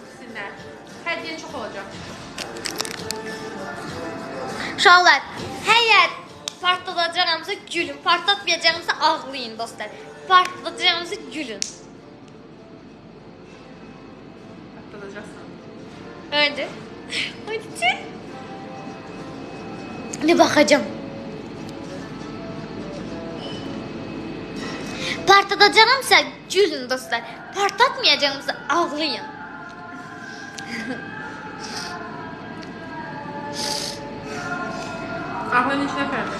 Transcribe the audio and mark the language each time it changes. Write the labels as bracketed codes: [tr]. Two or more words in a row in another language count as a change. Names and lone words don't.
[az] Bilsinlər. Hədiyyə çox olacaq. Uşaqlar, həyət partladacağımsa gülün, partlatmayacağımsa ağlayın dostlar. Partladacağımsa gülün. Atladacaqsan. [tr] Hadi. Hadi. Ne bakacağım. [az] Partlatacağımsa gülün dostlar. Partlatmayacağımsa ağlayın. Ağlayın içinə fərdir.